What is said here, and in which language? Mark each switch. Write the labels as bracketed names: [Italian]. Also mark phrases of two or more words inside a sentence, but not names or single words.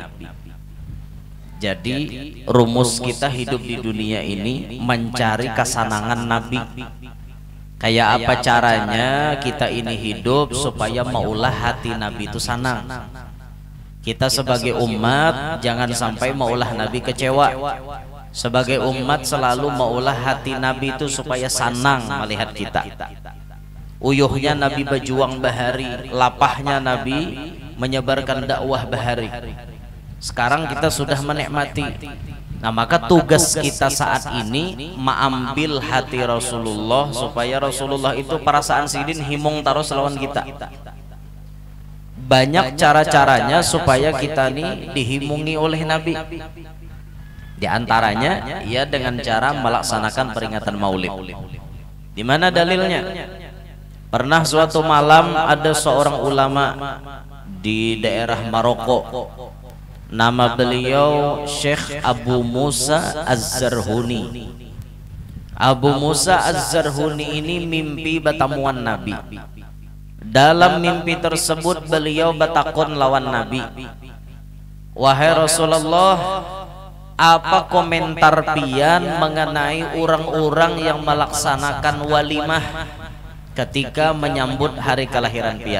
[Indonesian] Jadi rumus kita hidup di dunia ini mencari kesenangan Nabi. [Banjar] Kayak apa caranya kita ini hidup supaya maulah hati Nabi itu senang. Kita sebagai umat jangan sampai maulah Nabi kecewa. Sebagai umat selalu maulah hati Nabi itu supaya senang melihat kita. Uyuhnya Nabi berjuang bahari, lapahnya Nabi menyebarkan dakwah bahari. Sekarang kita sudah menikmati. Nah, maka tugas kita saat ini mengambil hati Rasulullah supaya Rasulullah itu perasaan sidin himung taruh lawan kita. Banyak cara-caranya supaya kita nih dihimungi oleh Nabi. [Indonesian] Di antaranya ia dengan cara melaksanakan peringatan Maulid. Di mana dalilnya? Pernah suatu malam ada seorang ulama di daerah Maroko. Nama beliau Syekh Abu Musa Az-Zarhuni. [Banjar] Abu Musa Az-Zarhuni ini mimpi bertemuan Nabi. Dalam mimpi tersebut beliau bertakon lawan Nabi, "Wahai Rasulullah, apa komentar pian mengenai orang-orang yang melaksanakan walimah ketika menyambut hari kelahiran pian?"